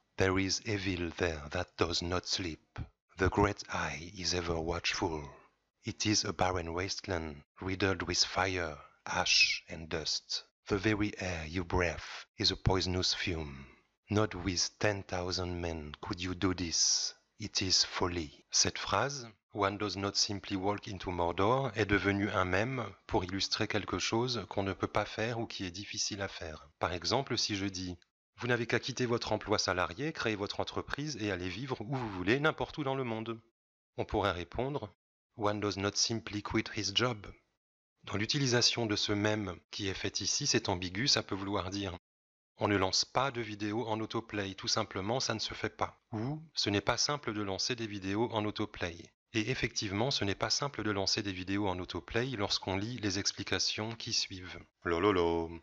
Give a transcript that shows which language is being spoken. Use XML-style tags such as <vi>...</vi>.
<en>There is evil there that does not sleep. The great eye is ever watchful. It is a barren wasteland, riddled with fire, ash, and dust. The very air you breathe is a poisonous fume. Not with 10,000 men could you do this. It is folly.</en> <fr>Cette phrase,</fr> <en>One does not simply walk into Mordor,</en> <fr>est devenue un mème pour illustrer quelque chose qu'on ne peut pas faire ou qui est difficile à faire. Par exemple, si je dis Vous n'avez qu'à quitter votre emploi salarié, créer votre entreprise et aller vivre où vous voulez, n'importe où dans le monde. On pourrait répondre</fr> <en>One does not simply quit his job.</en> <fr>Dans l'utilisation de ce mème qui est fait ici, c'est ambigu, ça peut vouloir dire on ne lance pas de vidéos en autoplay, tout simplement ça ne se fait pas. Ou ce n'est pas simple de lancer des vidéos en autoplay. Et effectivement, ce n'est pas simple de lancer des vidéos en autoplay lorsqu'on lit les explications qui suivent. Lololo.</fr>